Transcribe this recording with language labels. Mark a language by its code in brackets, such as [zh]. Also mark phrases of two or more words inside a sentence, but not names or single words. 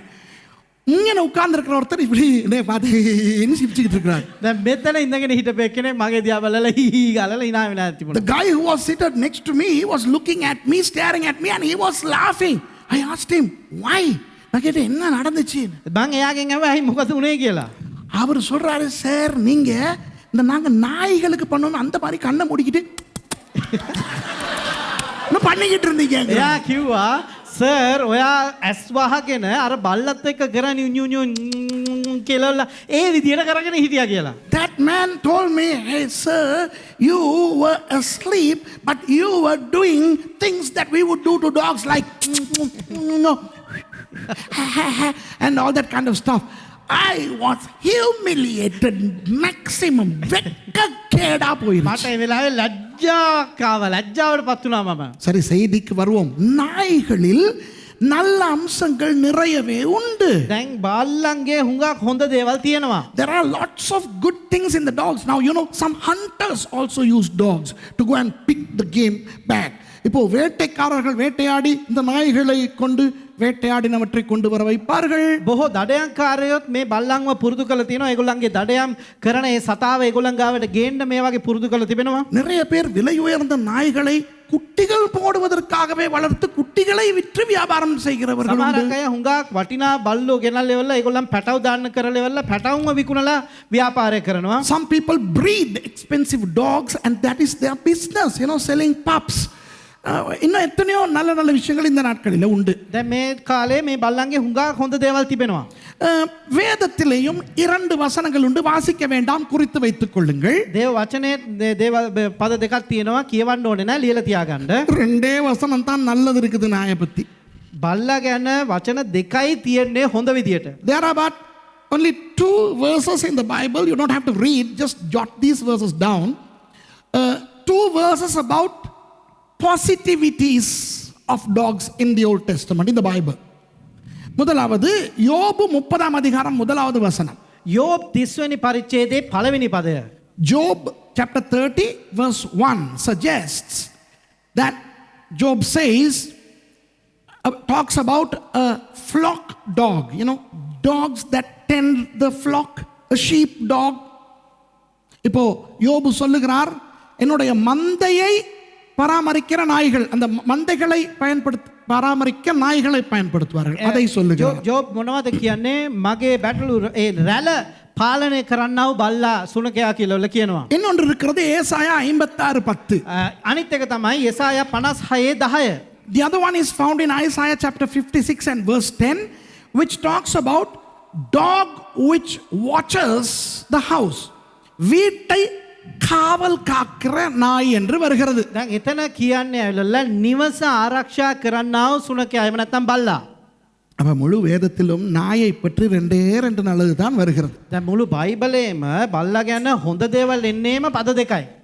[ta] இங்கே உட்கார்ந்துருக்கிற ஒருத்தர் இப்படி பார்த்து சிரிச்சுக்கிட்டு இருக்கிறார். [si] දැන් මෙතන ඉඳගෙන හිටපු එක්කෙනෙක් මගේ දිහා බලලා හී ගාලා hina වෙලා [en] The [si] තිබුණා. [en] guy who was seated next to me, he was looking at me, staring at me, and he was laughing. I asked him, why? [ta] நான் கேட்டேன், என்ன நடந்துச்சு? [si] මං එයාගෙන් අහුවා ඇයි මොකද උනේ කියලා. [ta] அவர் சொல்றாரு, சார் நீங்க இந்த நாங்க நாய்களுக்கு பண்ணோம் அந்த மாதிரி கண்ணை மூடிக்கிட்டு என்ன பண்ணிக்கிட்டு இருந்தீங்க? [si] එයා කිව්වා සර් ඔයා ඇස් වහගෙන අර බල්ලත් එක්ක කරන්නේ නියු කියලා ඒ විදියට කරගෙන හිටියා කියලා. [en] That man told me, hey sir, you were asleep but you were doing things that we would do to dogs like and all that kind of stuff. I was humiliated maximum. [ta] வெட்கக்கேடா போயிடுச்சு. [si] මට ඒ වෙලාවේ ලැජ්ජාවක් ආවා. ලැජ්ජාවට පත් වුණා මම. [ta] சரி, செய்திக்கு வருவோம். நாய்களில் நல்ல அம்சங்கள் நிறையவே உண்டு. [si] දැන් බල්ලන්ගේ හුඟක් හොඳ දේවල් තියෙනවා. [en] There are lots of good things in the dogs. Now you know some hunters also use dogs to go and pick the game back. [ta] இப்போ வேட்டைக்காரர்கள் வேட்டையாடி இந்த நாய்களை கொண்டு வேட்டையாடினவற்றை கொண்டு வர வைப்பார்கள். [si] බොහෝ දඩයන්කාරයොත් මේ බල්ලන්ව පුරුදු කරලා තියෙනවා. ඒගොල්ලන්ගේ දඩයම් කරන ඒ සතාව ඒගොල්ලන් ගාවට ගේන්න මේ වගේ පුරුදු කරලා තිබෙනවා. [ta] நிறைய பேர் விலை உயர்ந்த நாய்களை குட்டிகள் போடுவதற்காகவே வளர்த்து குட்டிகளை விற்று வியாபாரம் செய்கிறவர்கள் உண்டு. [si] සමහරක් අය හුඟක් වටිනා බල්ලෝ ගෙනල්ලා එවලා ඒගොල්ලන් පැටව දාන්න කරලා එවලා පැටවුන්ව විකුණලා ව්‍යාපාරය කරනවා. [en] Some people breed expensive dogs and that is their business, you know, selling pups. [ta] இன்னும் எத்தனையோ நல்ல நல்ல விஷயங்கள் இந்த நாட்களில் உண்டு. [si] දැන් මේ කාලේ මේ බල්ලන්ගේ හුඟක් හොඳ දේවල් තිබෙනවා. [ta] வேதத்திலேயும் 2 வசனங்கள் உண்டு, வாசிக்க வேண்டாம், குறித்து வைத்துக் கொள்ளுங்கள். [si] දේව වචනේ දේව පද දෙකක් තියෙනවා, කියවන්න ඕනේ නෑ, ලියලා තියාගන්න. [ta] 2 வசனம் தான் நல்லது இருக்குது நாயை பத்தி. [si] බල්ලා ගැන වචන දෙකයි තියෙන්නේ හොඳ විදියට. [en] There are but only 2 verses in the Bible. You don't have to read, just jot these verses down. 2 verses about positivities of dogs in the Old Testament, in the Bible. [ta] முதலாவது யோபு 30ஆம் அதிகாரம் முதலாவது வசனம். [si] යෝබ් 30 වෙනි පරිච්ඡේදයේ පළවෙනි පදය. [en] Job chapter 30 verse 1 suggests that Job says, talks about a flock dog, you know, dogs that tend the flock, a sheep dog. [ta] இப்போ யோபு சொல்லுகிறார், என்னுடைய மந்தையை பராமரிக்கிற நாய்கள், அந்த மந்தைகளை பராமரிக்க நாய்களை பயன்படுத்துவார்கள், அதை சொல்லுகிறார். [si] ජෝබ් මොනවද කියන්නේ? මගේ බැටළු ඒ රැළ පාලනය කරන්නව බල්ලා සුනකයා කියලා කියනවා. [ta] இன்னொன்று இருக்கிறது ஏசாயா 56:10. [si] අනිත් එක තමයි යෙසායා 56:10. [en] The other one is found in Isaiah chapter 56 and verse 10, which talks about dog which watches the house. [ta] வீட்டை காவல் காக்கிற நாய் என்று வருகிறது. [si] දැන් එතන කියන්නේ ඇවිල්ලා නිවස ආරක්ෂා කරන්නව සුනකයා, එහෙම නැත්නම් බල්ලා. [ta] அப்ப முழு வேதத்திலும் நாயை பற்றி 2 நல்லது தான் வருகிறது. [si] දැන් මුළු බයිබලයේම බල්ලා ගැන හොඳ දේවල් එන්නේම පද දෙකයි.